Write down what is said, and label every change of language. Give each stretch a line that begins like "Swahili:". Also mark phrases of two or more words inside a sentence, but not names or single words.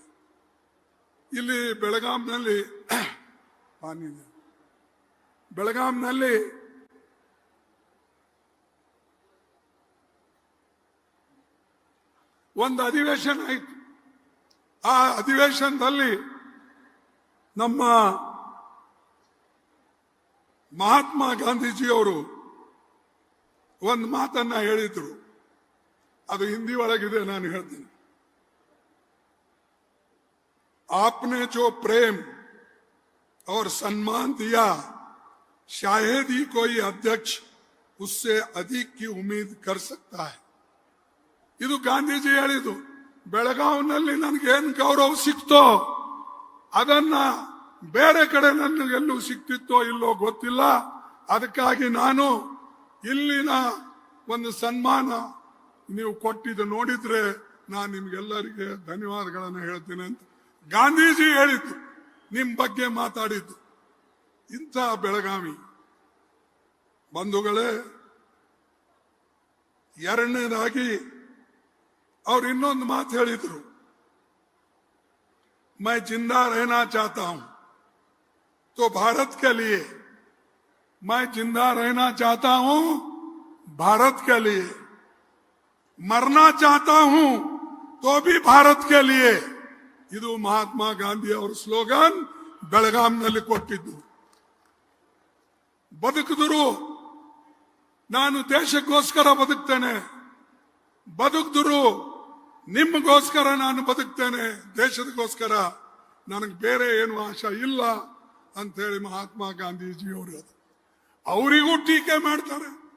Kannada: ಇಲ್ಲಿ ಬೆಳಗಾಂನಲ್ಲಿ ಒಂದು ಅಧಿವೇಶನ ಆಯಿತು. ಆ ಅಧಿವೇಶನದಲ್ಲಿ ನಮ್ಮ ಮಹಾತ್ಮ ಗಾಂಧೀಜಿಯವರು ಒಂದು ಮಾತನ್ನ ಹೇಳಿದ್ರು. ಅದು ಹಿಂದಿ ಒಳಗಿದೆ, ನಾನು ಹೇಳ್ತೀನಿ.
Hindi: आपने जो प्रेम और सम्मान दिया, शायद ही कोई अध्यक्ष उससे अधिक की उम्मीद कर सकता है.
Kannada: ಇದು ಗಾಂಧೀಜಿ ಹೇಳಿದ್ದು. ಬೆಳಗಾವಿನಲ್ಲಿ ನನಗೇನು ಗೌರವ ಸಿಕ್ತೋ ಅದನ್ನ ಬೇರೆ ಕಡೆ ನನಗೆಲ್ಲೂ ಸಿಕ್ತಿತ್ತೋ ಇಲ್ಲೋ ಗೊತ್ತಿಲ್ಲ. ಅದಕ್ಕಾಗಿ ನಾನು ಇಲ್ಲಿನ ಒಂದು ಸನ್ಮಾನ ನೀವು ಕೊಟ್ಟಿದ್ದು ನೋಡಿದ್ರೆ ನಾನು ನಿಮ್ಗೆಲ್ಲರಿಗೆ ಧನ್ಯವಾದಗಳನ್ನು ಹೇಳ್ತೀನಿ ಅಂತ ಗಾಂಧೀಜಿ ಹೇಳಿದ್ದು, ನಿಮ್ ಬಗ್ಗೆ ಮಾತಾಡಿದ್ದು. ಇಂಥ ಬೆಳಗಾವಿ ಬಂಧುಗಳೇ, ಎರಡನೇದಾಗಿ ಅವ್ರು ಇನ್ನೊಂದು ಮಾತು ಹೇಳಿದ್ರು.
Hindi: मैं जिंदा रहना चाहता हूं तो भारत के लिए, मैं जिंदा रहना चाहता हूं भारत के लिए, मरना चाहता हूं तो भी भारत के लिए.
Kannada: ಇದು ಮಹಾತ್ಮ ಗಾಂಧಿ ಅವರ ಸ್ಲೋಗನ್. ಬೆಳಗಾಂನಲ್ಲಿ ಕೊಟ್ಟಿದ್ದು. ಬದುಕಿದ್ರು ನಾನು ದೇಶಕ್ಕೋಸ್ಕರ ಬದುಕ್ತೇನೆ, ಬದುಕಿದ್ರು ನಿಮಗೋಸ್ಕರ ನಾನು ಬದುಕ್ತೇನೆ, ದೇಶದಗೋಸ್ಕರ, ನನಗೆ ಬೇರೆ ಏನು ಆಶಾ ಇಲ್ಲ ಅಂತ ಹೇಳಿ ಮಹಾತ್ಮ ಗಾಂಧೀಜಿಯವರು ಅವರಿಗೂ ಟೀಕೆ ಮಾಡ್ತಾರೆ.